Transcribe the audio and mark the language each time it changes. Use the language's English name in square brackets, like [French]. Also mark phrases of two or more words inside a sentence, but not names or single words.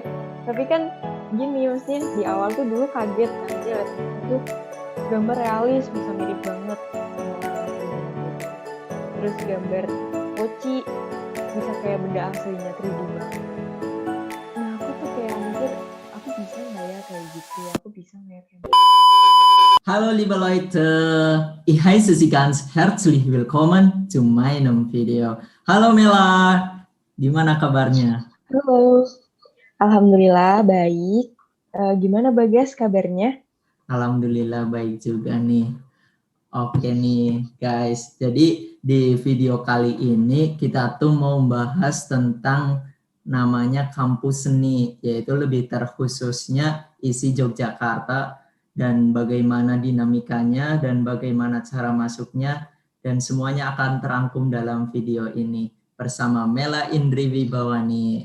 [Indonesian] Tapi kan gini, maksudnya di awal tuh dulu kaget kan, dia lihat ternyata tuh gambar realis, bisa mirip banget sama orang aslinya gitu. Terus gambar poci, bisa kayak benda aslinya 3D banget. Nah, aku tuh kayak mikir, aku bisa nggak ya kayak gitu? Aku bisa nggak ya kayak gitu? [German] Hallo liebe Leute, ich heiße Sie ganz herzlich willkommen zu meinem Video. [Indonesian] Halo Mela, gimana kabarnya? Halo, alhamdulillah baik. Gimana Bagas kabarnya? Alhamdulillah baik juga nih. Oke nih guys, jadi di video kali ini kita tuh mau bahas tentang namanya kampus seni, yaitu lebih terkhususnya isi Yogyakarta dan bagaimana dinamikanya dan bagaimana cara masuknya dan semuanya akan terangkum dalam video ini bersama Mela Indri Wibawani.